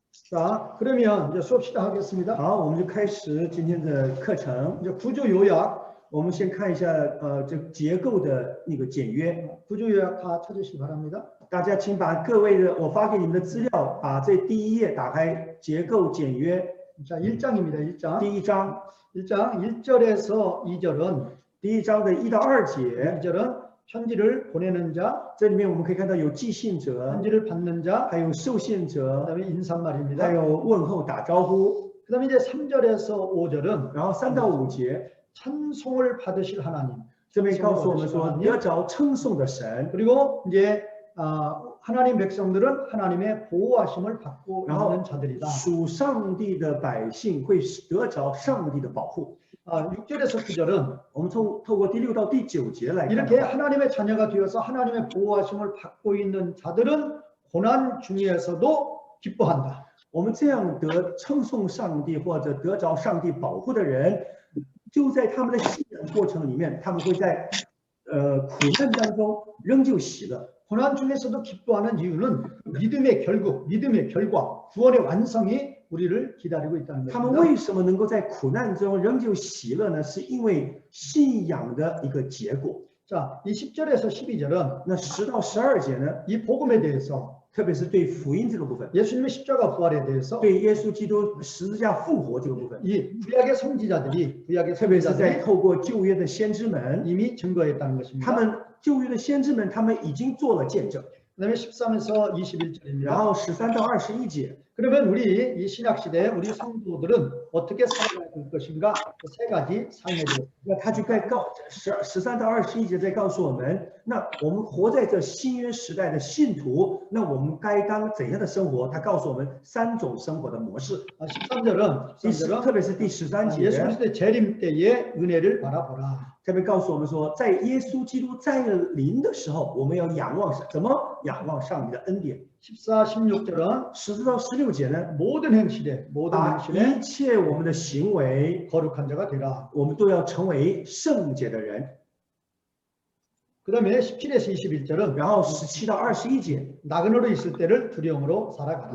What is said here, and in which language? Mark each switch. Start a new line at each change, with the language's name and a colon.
Korean: 자, 그러면 이제 수업 시작하겠습니다.
Chinese: 好，我们就开始今天的课程。
Korean: 이제 구조 요약,
Chinese: 我们先看一下这结构的那个简约。
Korean: 구조 요약 다 찾으시기 바랍니다.
Chinese: 大家请把各位的我发给你们的资料，把这第一页打开，结构简约。
Korean: 자, 1장입니다. 1장.
Chinese: 第一章，
Korean: 1장 1절에서 2절은
Chinese: 第一章的1到2节，
Korean: 2절은 편지를 보내는 자,
Chinese: 这里面我们可以看到有寄信者，
Korean: 편지를 받는 자,
Chinese: 还有受信者，
Korean: 그다음에 인사말입니다.
Chinese: 还有问候打招呼。
Korean: 그다음에 이제 3절에서 5절은
Chinese: 然后3到5节，
Korean: 찬송을 받으실 하나님.
Chinese: 这边告诉我们说，得着称颂的神。
Korean: 그리고 이제 하나님 백성들은 하나님의 보호하심을 받고 있는 자들이다.
Chinese: 属上帝的百姓会得着上帝的保护。
Korean: 6절에서 9절은
Chinese: 我们透过第6到第9节来看，
Korean: 이렇게 하나님의 자녀가 되어서 하나님의 보호하심을 받고 있는 자들은 고난 중에서도 기뻐한다.
Chinese: 我们这样得称颂上帝或者得着上帝保护的人，就在他们的信仰过程里面，他们会在苦难当中仍旧喜乐。
Korean: 고난 중에서도 기뻐하는 이유는 믿음의 결국, 믿음의 결과, 구원의 완성이 우리를 기다리고 있다는
Chinese: 他们
Korean: 것입니다.
Chinese: 为什么能够在苦难中仍旧喜乐呢？是因为信仰的一个结果。
Korean: 자, 이 10절에서 12절은
Chinese: 那10到12节呢，
Korean: 이 복음에 대해서
Chinese: 特别是对福音这个部分，
Korean: 예수님의 십자가 부활에 대해서
Chinese: 对耶稣基督十字架复活这个部分，
Korean: 이 구약의 선지자들이
Chinese: 特别是在透过旧约的先知们，
Korean: 이미 증거했다는 것입니다.
Chinese: 他们旧约的先知们，他们已经做了见证。
Korean: 그다음에 13에서 21절입니다.
Chinese: 然后13到21节，
Korean: 그러면 우리 이 신약 시대 우리 성도들은 어떻게 살아가야 될 것인가? 세 가지 삶에 대해서.
Chinese: 那他就该13到21节在告诉我们，那我们活在这新约时代的信徒，那我们该当怎样的生活？他告诉我们3种生活的模式。
Korean: 13절은
Chinese: 特别是第13节，
Korean: 예수 그리스도의 재림 때의 은혜를 바라보라.
Chinese: 特别告诉我们说，在耶稣基督再临的时候，我们要仰望什么？仰望上帝的恩典。
Korean: 14, 16절은
Chinese: 14到16节呢，
Korean: 모든 행실에
Chinese: 一切我们的行为
Korean: 거룩한 자가 되라.
Chinese: 我们都要成为圣洁的人。
Korean: 그다음에 17에서 21절은
Chinese: 然后17到21节，
Korean: 나그네로 있을 때를 두려움으로 살아가라.